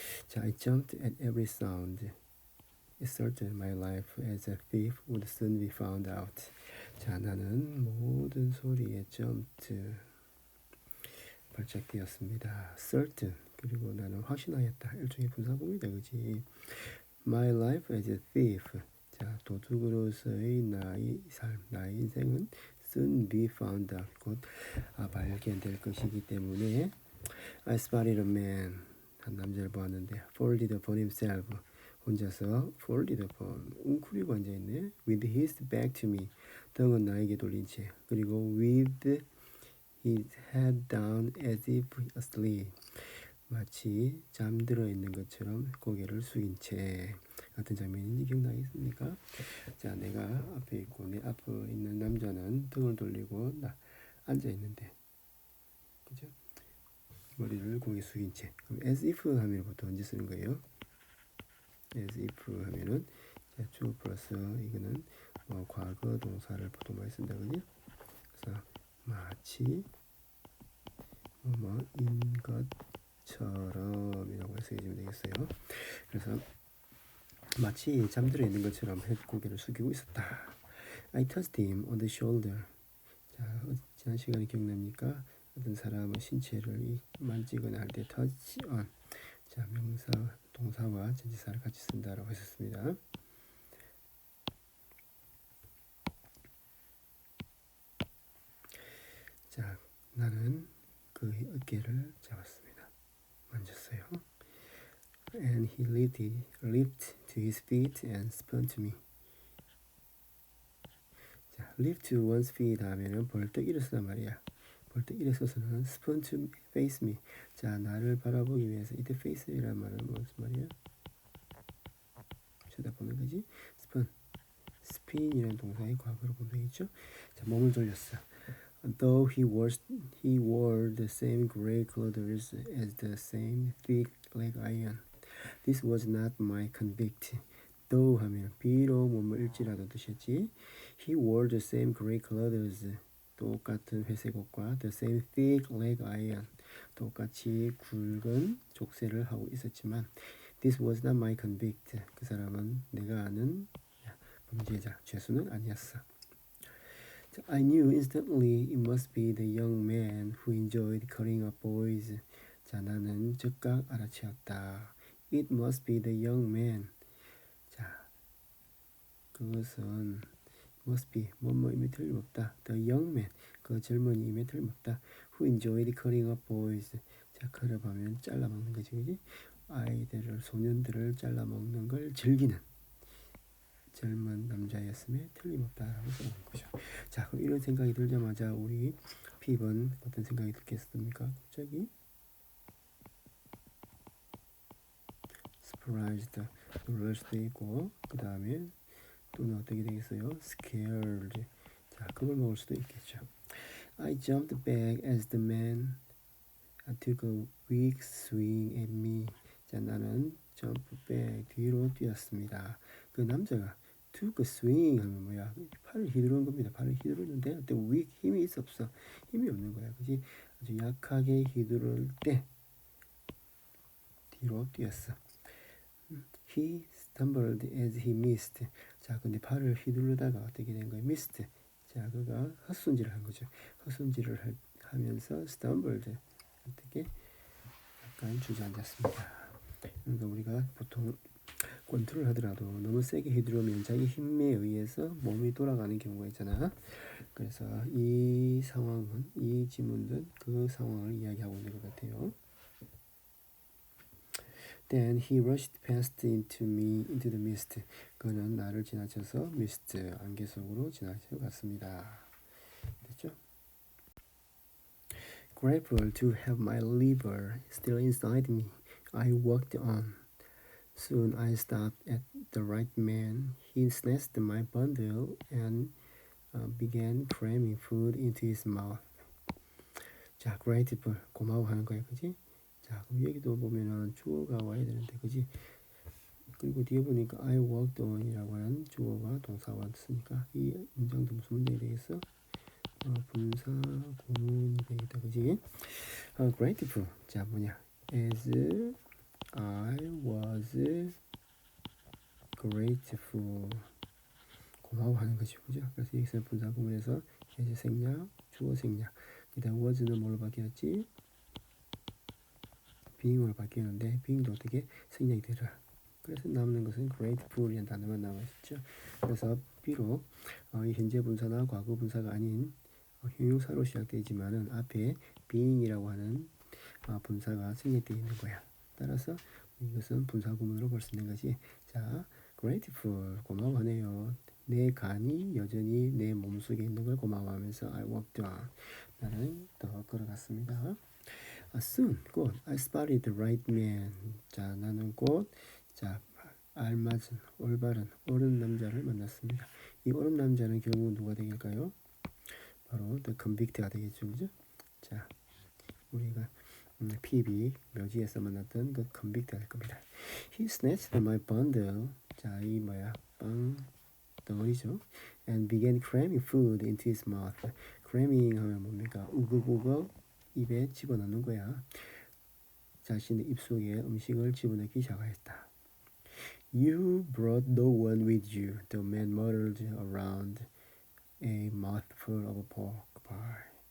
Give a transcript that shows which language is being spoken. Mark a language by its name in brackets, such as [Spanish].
[Korean] 자, [English] I jumped at every sound. It certain my life as a thief would soon be found out. [Korean] 자, 나는 모든 소리에 jumped 발작 뛰었습니다. [English] certain [Korean] 그리고 나는 확신하였다. 일종의 분사구문이다, 그지? [English] My life as a thief. [Korean] 자, 도둑으로서의 나의 삶, 나의 인생은 [English] soon be found out. [Korean] 곧 발견될 것이기 때문에 [English] I spotted a man. [Korean] 한 남자를 보았는데 [English] folded upon himself. [Korean] 혼자서 [English] folded upon. [Korean] 웅크리고 앉아있네. [English] With his back to me. [Korean] 등은 나에게 돌린 채. 그리고 [English] with his head down as if asleep. [Korean] 마치 잠들어 있는 것처럼 고개를 숙인 채. 같은 장면인지 기억나겠습니까? 자, 내가 앞에 있고 내 앞에 있는 남자는 등을 돌리고 앉아 있는데, 그죠? 머리를 고개 숙인 채. 그럼 [English] as if [Korean] 하면 보통 언제 쓰는 거예요? [English] as if [Korean] 하면은 자, 주 플러스 이거는 과거 동사를 보통 많이 쓴다, 그죠? 그래서 마치 뭐인 것처럼이라고 해석해주면 되겠어요. 그래서 마치 잠들어 있는 것처럼 고개를 숙이고 있었다. [English] I touched him on the shoulder. [Korean] 자, 지난 시간에 기억납니까? 어떤 사람의 신체를 만지거나 할 때 [English] touch on. [Korean] 자, 명사, 동사와 전치사를 같이 쓴다라고 했었습니다. 자, 나는 그 어깨를 잡았습니다. 만졌어요. [English] And he leaped to his feet and spun to me. [Korean] 자, [English] leap to one's feet [Korean] 하면은 벌떡 일어서단 말이야. 벌떡 일어서서는 [English] spun to face me. [Korean] 자, 나를 바라보기 위해서 이때 face이란 말은 무슨 말이야? 쳐다보는 거지. spin, spin이라는 동사의 과거로 보면 되겠죠. 자, 몸을 돌렸어. [English] Though he wore the same gray clothes as the same thick leg iron. This was not my convict. Though [Korean] 하면 비록 몸을 일지라도 뜻이었지. [English] He wore the same gray clothes. [Korean] 똑같은 회색 옷과 [English] the same thick leg iron. [Korean] 똑같이 굵은 족쇄를 하고 있었지만 [English] this was not my convict. [Korean] 그 사람은 내가 아는 범죄자, 죄수는 아니었어. [English] I knew instantly it must be the young man who enjoyed cutting up boys. [Korean] 자, 나는 즉각 알아채었다. [English] It must be the young man. [Korean] 자, 그것은 [English] must be [Korean] 뭐뭐임에 틀림없다. [English] The young man, [Korean] 그 젊은이임에 틀림없다. [English] Who enjoyed cutting up boys. [Korean] 자, cut 하면 잘라먹는 거지, 그지? 아이들을, 소년들을 잘라먹는 걸 즐기는 젊은 남자였음에 틀림없다라고 써놓은 거죠. 자, 그럼 이런 생각이 들자마자 우리 핍은 어떤 생각이 들겠습니까? 갑자기 [English] surprised [Korean] 놀랄 수도 있고 그 다음에 또는 어떻게 되겠어요? [English] scared. [Korean] 자, 그걸 먹을 수도 있겠죠. [English] I jumped back as the man took a weak swing at me. [Korean] 자, 나는 [English] jump back [Korean] 뒤로 뛰었습니다. 그 남자가 [English] took a swing [Korean] 하면 뭐야? 팔을 휘두른 겁니다. 팔을 휘두르는데 그때 weak 힘이 있어 없어? 힘이 없는 거야. 그지? 아주 약하게 휘두를 때 뒤로 뛰었어. [English] He stumbled as he missed. [Korean] 자, 근데 팔을 휘두르다가 어떻게 된 거예요? [English] missed. [Korean] 자, 그가 헛손질을 한 거죠. 헛손질을 하면서 stumbled. 어떻게? 약간 주저앉았습니다. 그러니까 우리가 보통 권투를 하더라도 너무 세게 휘두르면 자기 힘에 의해서 몸이 돌아가는 경우가 있잖아. 그래서 이 상황은, 이 지문은 그 상황을 이야기하고 있는 것 같아요. [English] Then he rushed past into the mist. [Korean] 그는 나를 지나쳐서 [English] mist, [Korean] 안개 속으로 지나쳐갔습니다. 됐죠? [English] Grateful to have my liver still inside me, I walked on. Soon I stopped at the right man. He snatched my bundle and began cramming food into his mouth. [Korean] 자, [English] grateful, [Korean] 고마워하는 거야, 그지? 자, 그럼 여기도 보면은 주어가 와야 되는데, 그지? 그리고 뒤에 보니까 [English] I walked on [Korean] 이라고 하는 주어가 동사가 왔으니까 이 문장도 무슨 문장이 되겠어? 분사 구문이 되겠다, 그지? [English] grateful, [Korean] 자, 뭐냐? [English] As I was grateful, [Korean] 고마워하는 것이죠, 그죠? 그래서 여기서 분사 구문에서 as 생략, 주어 생략, 그 다음 was는 뭘로 바뀌었지? [English] being [Korean] 으로 바뀌었는데 being도 어떻게 생략이 되라. 그래서 남는 것은 grateful이라는 단어만 남아있죠. 그래서 비록 이 현재 분사나 과거 분사가 아닌 형용사로 시작되지만은 앞에 [English] being [Korean] 이라고 하는 분사가 생략되어 있는 거야. 따라서 이것은 분사 구문으로 볼 수 있는 것이, 자, [English] grateful, [Korean] 고마워하네요. 내 간이 여전히 내 몸속에 있는 걸 고마워하면서 [English] I walked on, [Korean] 나는 더 걸어갔습니다. [English] soon, [Korean] 곧 [English] I spotted the right man. [Korean] 자, 나는 곧, 자, 알맞은, 올바른, 옳은 남자를 만났습니다. 이 옳은 남자는 결국 누가 되길까요? 바로 [English] the convict [Korean] 가 되겠죠, 그죠? 자, 우리가 PB 묘지에서 만났던 그 [English] convict [Korean] 가 될 겁니다. [English] He snatched my bundle. [Korean] 자, 이 뭐야? 빵 덩어리죠. [English] And began cramming food into his mouth. cramming [Korean] 하면 뭡니까? 우걱우걱 입에 집어넣는 거야. 자신의 입속에 음식을 집어넣기 시작하였다. [English] You brought no one with you, the man muttered around a mouthful of pork pie.